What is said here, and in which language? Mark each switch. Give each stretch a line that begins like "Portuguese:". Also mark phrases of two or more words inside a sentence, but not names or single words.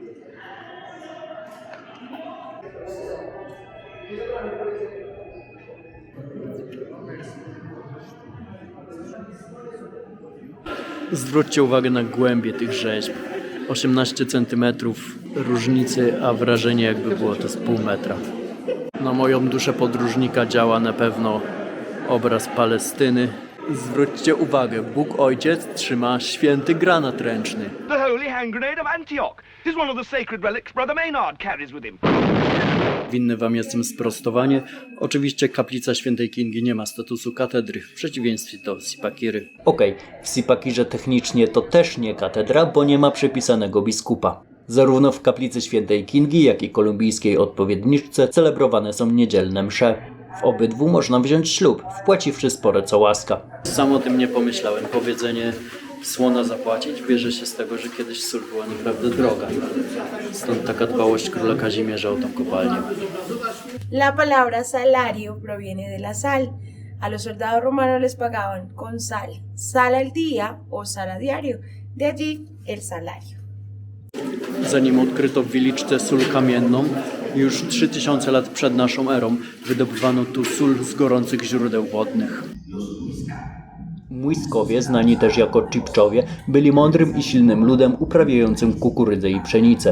Polish: Zwróćcie uwagę na głębię tych rzeźb. 18 cm różnicy, a wrażenie jakby było to z pół metra. Na moją duszę podróżnika działa na pewno obraz Palestyny. Zwróćcie uwagę, Bóg Ojciec trzyma święty granat ręczny.
English: The holy hand grenade of Antioch. It is one of the sacred relics Brother Maynard carries with him.
Polish: Winny Wam jestem sprostowanie. Oczywiście kaplica świętej Kingi nie ma statusu katedry, w przeciwieństwie do Zipaquiry. Okej, w Zipaquirze technicznie to też nie katedra, bo nie ma przypisanego biskupa. Zarówno w kaplicy świętej Kingi, jak i kolumbijskiej odpowiedniczce celebrowane są niedzielne msze. W obydwu można wziąć ślub, wpłaciwszy spore co łaska. Sam o tym nie pomyślałem. Powiedzenie słona zapłacić bierze się z tego, że kiedyś sól była naprawdę droga. Stąd taka dbałość króla Kazimierza o tą kopalnię.
Spanish: La palabra salario proviene de la sal. A los soldados romanos les pagaban con sal, sal al día o sal a diario. De allí el salario.
Polish: Zanim odkryto w Wieliczce sól kamienną, już 3000 lat przed naszą erą wydobywano tu sól z gorących źródeł wodnych. Muiskowie, znani też jako Chipczowie, byli mądrym i silnym ludem uprawiającym kukurydzę i pszenicę.